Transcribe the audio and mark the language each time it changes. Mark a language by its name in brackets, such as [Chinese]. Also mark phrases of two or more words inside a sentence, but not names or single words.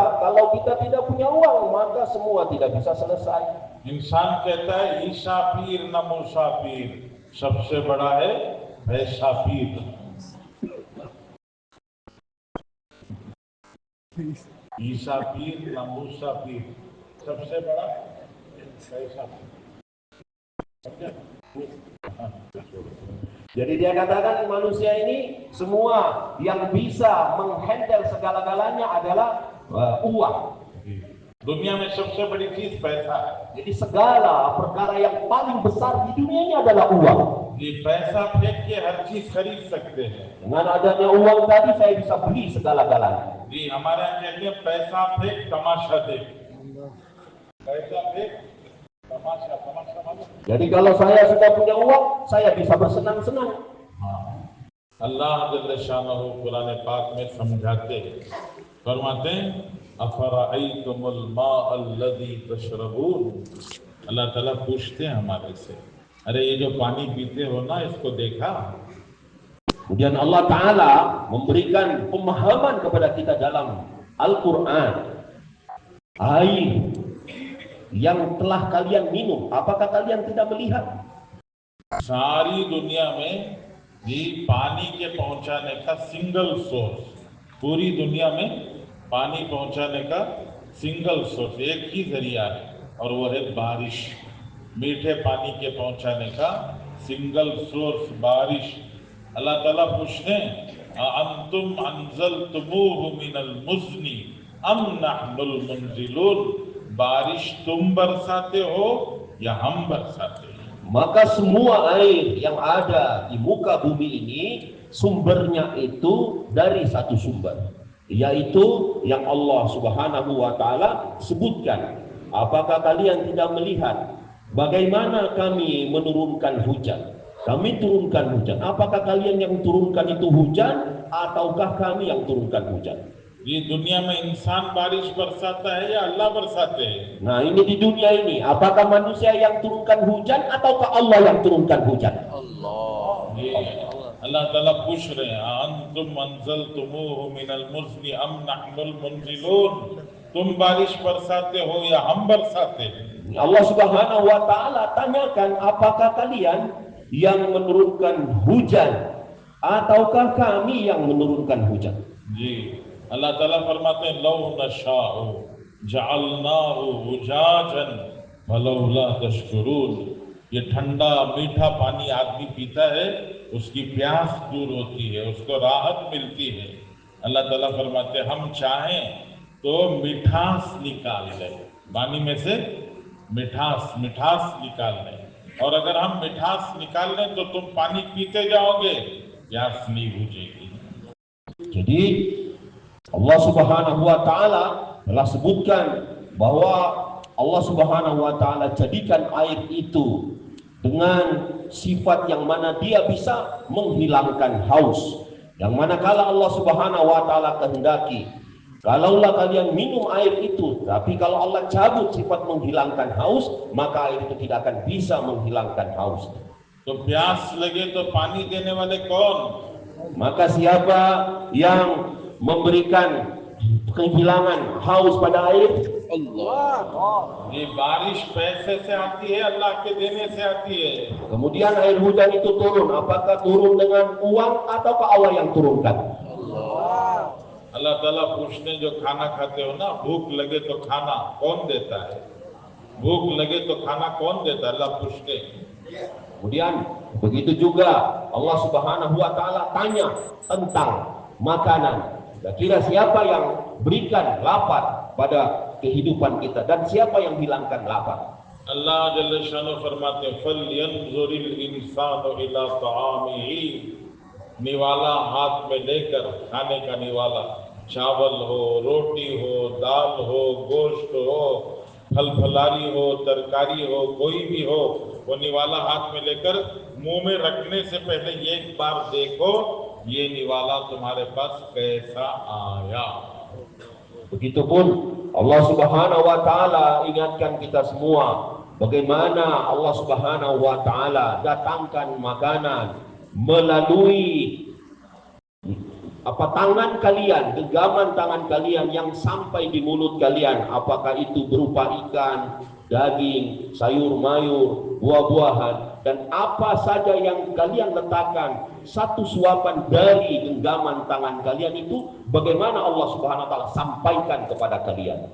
[Indonesian] Kalau kita tidak punya uang maka semua tidak bisa selesai. [Hindi] इंसान कहता है ईशा पीर न मूसा पीर, सबसे बड़ा है पैसा पीर। ईशा पीर न मूसा पीर, सबसे बड़ा पैसा पीर। [Indonesian] Jadi dia katakan manusia ini semua yang bisa menghandle segala-galanya adalah uang. [Hindi] दुनिया में सबसे बड़ी चीज पैसा है। [Indonesian] Jadi segala perkara yang paling besar di dunia ini adalah uang. [Hindi] ये पैसा फेंक के हर चीज खरीद सकते हैं। [Indonesian] Dengan adanya uang tadi saya bisa beli segala-galanya. [Hindi] जी हमारे यहाँ कहते हैं पैसा फेंक तमाशा देख। पैसा फेंक तमाशा, तमाशा मालूम? [Indonesian] Jadi kalau saya sudah punya uang, saya bisa bersenang-senang. [Hindi] अल्लाह [Arabic] جل شأنه [Hindi] कुरान पाक में समझाते हैं, फरमाते हैं [Arabic] أفرأيتم الماء الذي تشربون. [Hindi] अल्लाह ताला पूछते हैं हमारे से, अरे ये जो पानी पीते हो ना इसको देखा? [Indonesian] Kemudian Allah Ta'ala memberikan pemahaman kepada kita dalam Al-Quran. Air yang telah kalian minum, apakah kalian tidak melihat? [Hindi] सारी दुनिया में ये पानी के पहुंचाने का [English] single source, [Hindi] पूरी दुनिया में पानी पहुंचाने का [English] single source [Hindi] एक ही जरिया है और वो है बारिश। मीठे पानी के पहुंचाने का [English] single source [Hindi] बारिश। अल्लाह ताला पूछते हैं [Arabic] أنتم أنزلتموه من المزن أم نحن المنزلون, [Hindi] बारिश तुम बरसाते हो या हम बरसाते हैं? [Indonesian] Maka semua air yang ada di muka bumi ini sumbernya itu dari satu sumber, yaitu yang Allah [Arabic] سبحانه وتعالى [Indonesian] sebutkan. Apakah kalian tidak melihat bagaimana kami menurunkan hujan? Kami turunkan hujan. Apakah kalian yang turunkan itu hujan ataukah kami yang turunkan hujan? [Hindi] ये दुनिया में इंसान बारिश बरसाता है या अल्लाह बरसाते हैं? [Indonesian] Nah, ini di dunia ini, apakah manusia yang turunkan hujan ataukah Allah yang turunkan hujan? [Hindi] ये अल्लाह ताला पूछ रहे हैं, [Arabic] أنتم أنزلتموه من المزن أم نحن المنزلون, [Hindi] तुम बारिश बरसाते हो या हम बरसाते हैं? [Indonesian] Allah [Arabic] سبحانه وتعالى [Indonesian] tanyakan, apakah kalian yang menurunkan hujan ataukah kami yang menurunkan hujan? [Hindi] जी, अल्लाह ताला फरमाते हैं, [Arabic] لو نشاء جعلناه أجاجا فلولا تشكرون. [Hindi] ये ठंडा मीठा पानी आदमी पीता है, उसकी प्यास दूर होती है, उसको राहत मिलती है। अल्लाह ताला फरमाते हैं, हम चाहें तो मिठास निकाल लें, पानी में से मिठास निकाल लें, और अगर हम मिठास निकाल लें तो तुम पानी पीते जाओगे, प्यास नहीं बुझेगी। [Indonesian] Jadi Allah [Arabic] سبحانه وتعالى [Indonesian] telah sebutkan bahwa Allah [Arabic] سبحانه وتعالى [Indonesian] jadikan air itu dengan sifat yang mana dia bisa menghilangkan haus. Yang manakala Allah [Arabic] سبحانه وتعالى [Indonesian] kehendaki, kalaulah kalian minum air itu, tapi kalau Allah cabut sifat menghilangkan haus, maka air itu tidak akan bisa menghilangkan haus. [Hindi] तो प्यास लगे तो पानी देने वाले कौन? [Indonesian] Maka siapa yang memberikan kehilangan haus pada air? Allah. [Hindi] ये बारिश पैसे से आती है, अल्लाह के देने से आती है। [Indonesian] Kemudian air hujan itu turun, apakah turun dengan uang ataukah Allah yang turunkan? [Hindi] अल्लाह ताला पूछते हैं, जो खाना खाते हो ना, भूख लगे तो खाना कौन देता है? भूख लगे तो खाना कौन देता है? अल्लाह पूछते हैं। [Indonesian] Kemudian begitu juga Allah [Arabic] سبحانه وتعالى [Indonesian] tanya tentang makanan. Kira siapa yang berikan lapar pada kehidupan kita dan siapa yang hilangkan lapar? [Hindi] अल्लाह [Arabic] جل شأنه [Hindi] फरमाते हैं, [Arabic] فلينظر الإنسان إلى طعامه, [Hindi] निवाला हाथ में लेकर, खाने का निवाला, चावल हो, रोटी हो, दाल हो, गोश्त हो, फल फलारी हो, तरकारी हो, कोई भी हो, वो निवाला हाथ में लेकर मुंह में रखने से पहले एक बार देखो ये निवाला तुम्हारे पास कैसा आया। [Indonesian] Begitupun Allah [Arabic] سبحانه وتعالى [Indonesian] ingatkan kita semua bagaimana Allah [Arabic] سبحانه وتعالى [Indonesian] datangkan makanan melalui tangan kalian, genggaman tangan kalian yang sampai di mulut kalian, apakah itu berupa ikan, daging, sayur mayur, buah-buahan, dan apa saja yang kalian letakkan, satu suapan dari genggaman tangan kalian itu bagaimana Allah [Arabic] سبحانه وتعالى [Indonesian] sampaikan kepada kalian.